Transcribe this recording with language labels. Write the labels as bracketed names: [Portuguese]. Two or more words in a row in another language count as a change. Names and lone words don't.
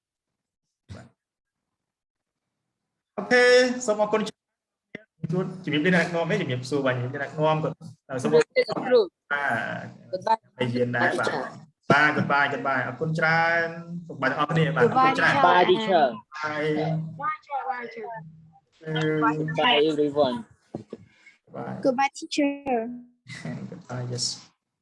[Khmer] អូខេសូមអរគុណជួបជំរាបលាអ្នកនាំនេះជំរាបសួរបាទជំរាបលាអ្នកនាំក៏សូមអរគុណបាទហើយយើងដែរបាទgoodbye អរគុណច្រើនសូមបាយទាំងអស់គ្នាបាទអរគុណច្រើន [English] Bye teacher. Bye everyone. Bye. Goodbye, teacher. Goodbye, yes.